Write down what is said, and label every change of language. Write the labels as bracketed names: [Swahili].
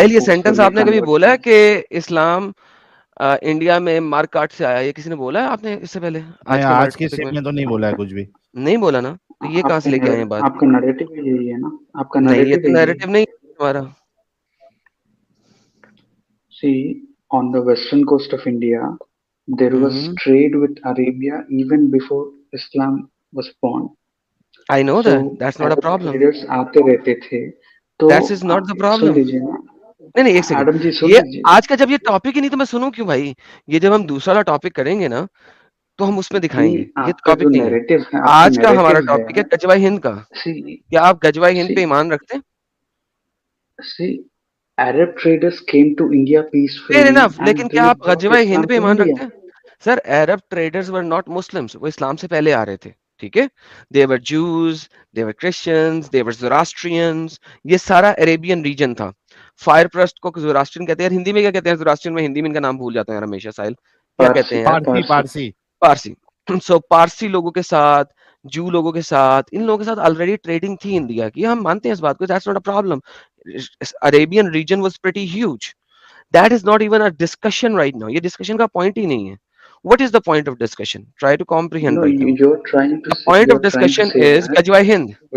[Hindi] ये सेंटेंस आपने कभी बोला है कि इस्लाम इंडिया में मार काट से आया? ये किसी ने बोला है आपने इससे पहले? आज के स्टेट में तो नहीं बोला है कुछ भी। नहीं बोला ना, तो ये कहाँ से लेके आए हैं बात? आपका नैरेटिव यही है ना? आपका नहीं, ये तो नैरेटिव नहीं हमारा। [English] See, on the western coast of India, there was trade with Arabia even before Islam was born. I know that. That's not a problem. [Hindi] Traders आते रहते थे, तो [English] that is not the problem. [Hindi] सुन लीजिए ना। नहीं एक सेकंड, ये आज का जब ये टॉपिक ही नहीं तो मैं सुनूं क्यों भाई? ये जब हम दूसरा टॉपिक करेंगे ना तो हम उसमें दिखाएंगे। ये टॉपिक नहीं है आज का, हमारा टॉपिक है गजवाई हिंद का। क्या आप गजवाई हिंद पे ईमान रखते हैं? [English] Arab traders came to India peacefully. Fair enough, [Hindi] लेकिन क्या आप गजवाई हिंद पे ईमान रखते हैं? [English] sir Arab traders were not Muslims, [Hindi] वो इस्लाम से पहले आ रहे थे, ठीक है? [English] they were Jews, they were Christians, they were Zoroastrians, [Hindi] ये सारा अरेबियन रीजन था। फायर प्रस्ट को ज़ोरास्ट्रियन कहते हैं, हिंदी में क्या कहते हैं ज़ोरास्ट्रियन में? हिंदी में इनका नाम भूल जाता है हमेशा साहिल, क्या कहते हैं? पारसी। सो पारसी लोगों के साथ, जू लोगों के साथ, इन लोगों के साथ ऑलरेडी ट्रेडिंग थी इंडिया की, हम मानते हैं इस बात को, [English] That's not a problem. Arabian region was pretty huge, that is not even a discussion right now, [Hindi] ये डिस्कशन का पॉइंट ही नहीं है। [English] What is the point of discussion? Try to comprehend right now. You're trying to the point of discussion is Gajwai Hind.